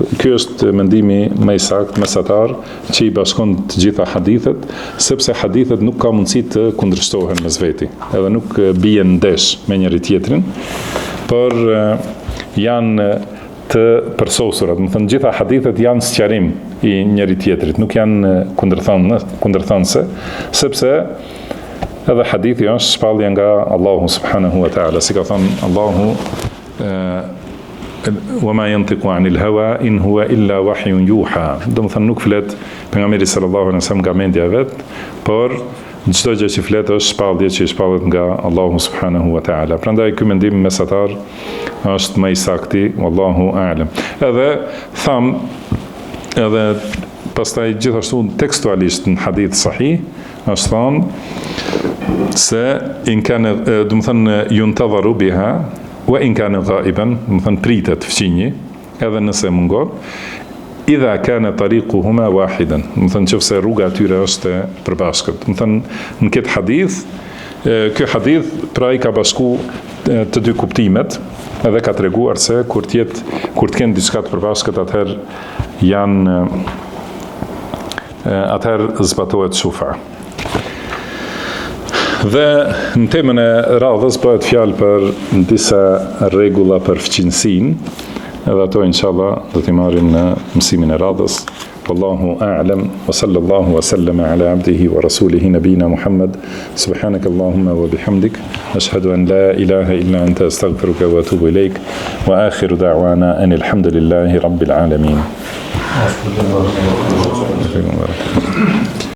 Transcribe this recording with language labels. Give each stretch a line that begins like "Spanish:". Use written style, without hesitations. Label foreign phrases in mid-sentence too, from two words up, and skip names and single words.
Albanian: Ky është mendimi më i saktë, mesatar, që i bashkon të gjitha hadithet, sepse hadithet nuk ka mundësi të kundërshtohen mes veti, edhe nuk bien ndesh me njëri tjetrin, por janë të përsosura. Do të thënë, gjitha hadithet janë sqarim i njëri tjetrit, nuk janë kundërthënëse, sepse edhe hadithi është shpallje nga Allahu
Arabic: سبحانه وتعالى,
Albanian: si ka thënë Allahu
Arabic: وما ينطق عن الهوى إن هو إلا وحي يوحى.
Albanian: Do të thënë, nuk flet pejgamberi
Arabic: صلى الله عليه وسلم
Albanian: nga mendja e vet, por çdo gjë që flet është shpallje që shpallet nga Allahu
Arabic: سبحانه وتعالى.
Albanian: Prandaj ky mendim mesatar është më i saktë,
Arabic: والله أعلم.
Albanian: Edhe tham, edhe pastaj gjithashtu tekstualisht në hadith sahih është thënë se
Arabic: إن كان,
Albanian: do të thënë,
Arabic: ينتظر بها وإن كان غائبا,
Albanian: do të thënë pritet fëmijë, edhe nëse mungon,
Arabic: إذا كان طريقهما واحدا.
Albanian: Do thënë nëse rruga e tyre është e përbashkët. Do thënë në këtë hadith, ky hadith pra i ka bashku të dy kuptimet, edhe ka treguar se kur të kenë diçka të përbashkët, atëherë zbatohet shufa. Dhe në temën e radhës bëhet fjalë për disa rregulla për fqinësinë, edhe ato inshallah do t'i marrim në mësimin e radhës.
Arabic: والله أعلم وصلى الله وسلم على عبده ورسوله نبينا محمد. سبحانك اللهم وبحمدك أشهد أن لا إله إلا أنت أستغفرك وأتوب إليك وآخر دعوانا أن الحمد لله رب العالمين.